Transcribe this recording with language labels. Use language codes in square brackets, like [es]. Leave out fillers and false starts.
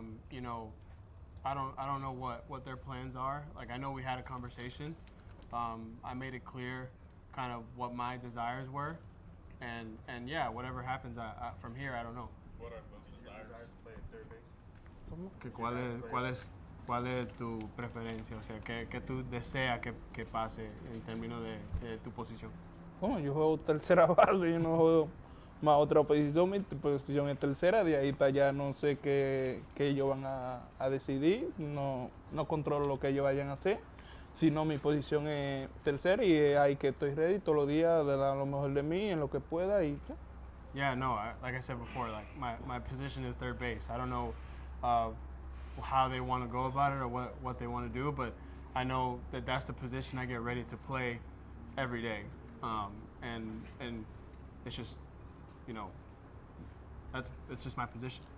[en] You know, I don't know what their plans are. Like, I know we had a conversation. I made it clear kind of what my desires were. And yeah, whatever happens from here, I don't know. What are those desires to play at third base? [es] ¿Cuál es tu preferencia? O sea, ¿qué tú deseas que pase en términos de tu posición? Bueno, yo juego tercera base, yo no juego más otra posición, mi posición es tercera, de ahí para allá no sé qué ellos van a decidir, no controlo lo que ellos vayan a hacer, sino mi posición es tercera y es ahí que estoy ready todos los días de dar lo mejor de mí en lo que pueda y ya. [en] Yeah, no, like I said before, like my position is third base. I don't know how they want to go about it or what they want to do, but I know that that's the position I get ready to play every day. And it's just, you know, it's just my position.